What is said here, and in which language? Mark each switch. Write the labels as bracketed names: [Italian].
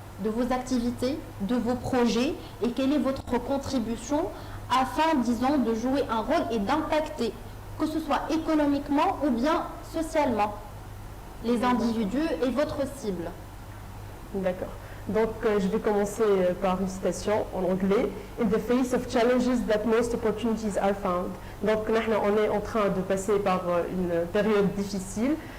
[French] de vos activités, de vos projets et quelle est votre contribution afin, disons, de jouer un rôle et d'impacter, que ce soit économiquement ou bien socialement, les individus et votre cible. D'accord. Donc, je vais commencer par une citation en anglais. [English] In the face of challenges that most opportunities are found. [French] Donc, on est en train de passer par une période difficile.